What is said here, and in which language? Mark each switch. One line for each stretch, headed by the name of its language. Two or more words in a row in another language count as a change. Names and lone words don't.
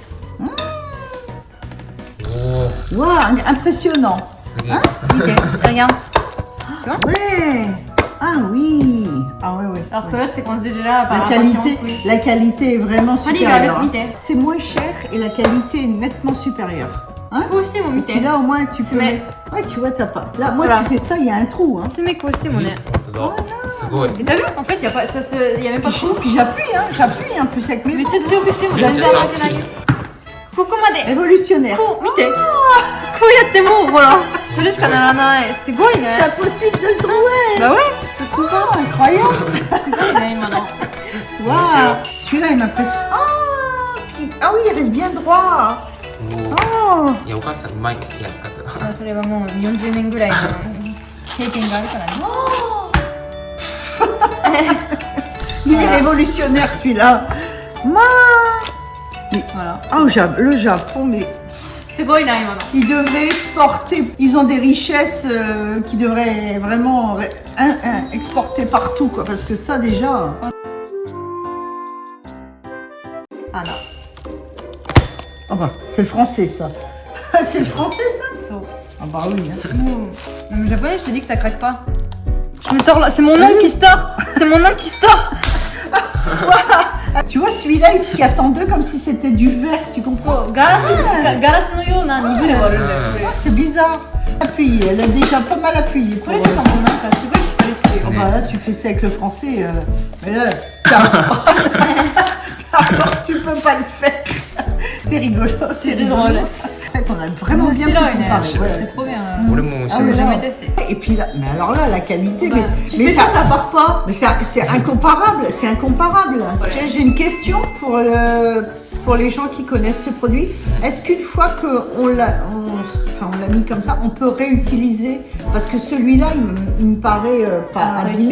Japanese: おお。
French: Waouh, impressionnant.
Japanese: すげえ。
French: Regarde. Ouais. Ah oui. Ah ouais, ouais. Alors que l'autre, c'est qu'on se dit déjà par La qualité est vraiment Allez, supérieure. avec Mité. C'est moins cher et la qualité est nettement supérieure. Hein?
Japanese: こうしても見
French: Et
Japanese: て。
French: là, au moins, tu peux... Mais- Ouais, tu vois, t'as pas... Là, moi, Voilà. tu fais ça, il y a un trou. Hein.
Japanese: 爪こうしてもね。本当だ。すごい。
French: Et t'as vu? En fait, y a pas, ça se, y a même pas de trou. Puis j'appuie, hein. J'appuie en plus avec mes
Japanese: めっ
French: ongles.
Japanese: ちゃ強くしても全然開けないよ。ここまで。
French: Révolutionnaire.
Japanese: こう見て。こうやってもうほら、これしかならない。すごいね。
French: C'est impossible de le trouver. Bah ouais, ça se trouve pas. Oh, incroyable.
Japanese: すごいね、今の。
French: Waouh. Celui-là, il m'impressionne. Ah oui, il reste bien droit.
Japanese: おお。
French: Oh.
Japanese: いや、お母さんうまいやり方。それはもう40年ぐらいの経験があるからね。
French: Il est révolutionnaire, celui-là. Voilà. Oh, le Japon, mais
Japanese: すごいな、今の。
French: ils devraient exporter. Ils ont des richesses qui devraient vraiment exporter partout, quoi. Parce que ça, déjà. Ah non. Oh bah, c'est le français, ça. C'est le français, ça.
Japanese: そう。
French: Ah bah oui. Hein. Non, mais japonais, je te dis que ça craque pas. Je me tords là, c'est mon nom qui se tord. C'est mon nom qui se tord. Tu vois, celui-là, il se casse en deux comme si c'était du verre, tu comprends?
Japanese: ガラスのような二分で割る.
French: C'est bizarre. Appuyé, elle a déjà pas mal appuyé. Pour
Japanese: これとかもなんかすごいしっかりしてるよ
French: Oh
Japanese: ね。
French: bah là, tu fais ça avec le français. Mais là, carrément, tu peux pas le faire. C'est rigolo, c'est C'est drôle. drôle. En fait, on a vraiment bien pu
Japanese: 面白いね。
French: comparer. Ouais. C'est trop bien.
Japanese: 俺もあ知らない。
French: J'ai jamais testé. Et puis là, mais alors là, la qualité, mais, Tu mais fais ça, ça part pas. mais c'est incomparable, c'est incomparable. J'ai une question pour les gens qui connaissent ce produit. Est-ce qu'une fois qu'on l'a mis comme ça, on peut réutiliser? Parce que celui-là, il me paraît pas abîmé.